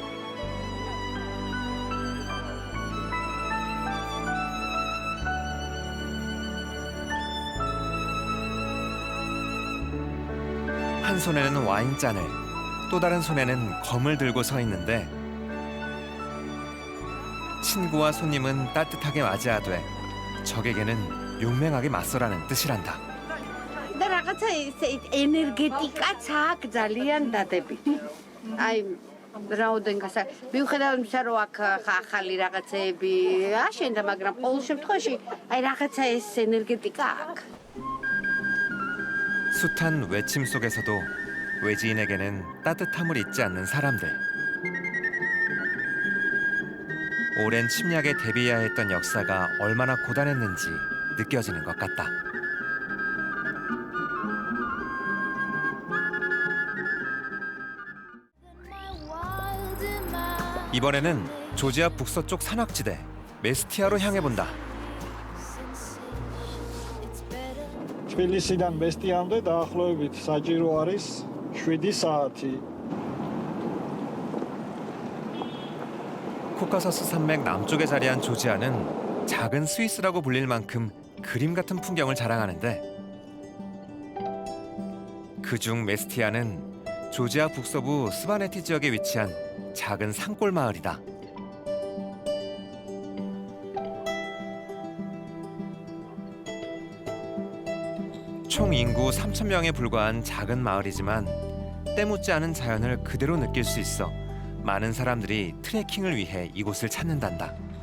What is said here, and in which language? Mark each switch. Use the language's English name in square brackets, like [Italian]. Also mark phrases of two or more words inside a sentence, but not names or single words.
[Korean] 한 손에는 와인잔을, 또 다른 손에는 검을 들고 서 있는데 친구와 손님은 따뜻하게 맞이하되 적에게는 용맹하게 맞서라는 뜻이란다. [Georgian] და რაღაცა ენერგეტიკაც აქ ძალიან დადებითი. აი რაოდენ გასა მიუხედავად იმისა რომ აქ ახალი რაღაცეები აშენდა, მაგრამ ყოველ შემთხვევაში აი რაღაცა ეს ენერგეტიკა აქ. [Korean] 숱한 외침 속에서도 외지인에게는 따뜻함을 잊지 않는 사람들. 오랜 침략에 대비해야 했던 역사가 얼마나 고단했는지 느껴지는 것 같다. 이번에는 조지아 북서쪽 산악지대 메스티아로 향해 본다. [Georgian] თბილისიდან მესტიამდე დაახლოებით საჭირო არის 7 საათი. [Korean] 코카서스 산맥 남쪽에 자리한 조지아는 작은 스위스라고 불릴 만큼 그림 같은 풍경을 자랑하는데 그중 메스티아는 조지아 북서부 스바네티 지역에 위치한 작은 산골 마을이다. 총 인구 3,000명에 불과한 작은 마을이지만 때묻지 않은 자연을 그대로 느낄 수 있어 많은 사람들이 트레킹을 위해 이곳을 찾는단다.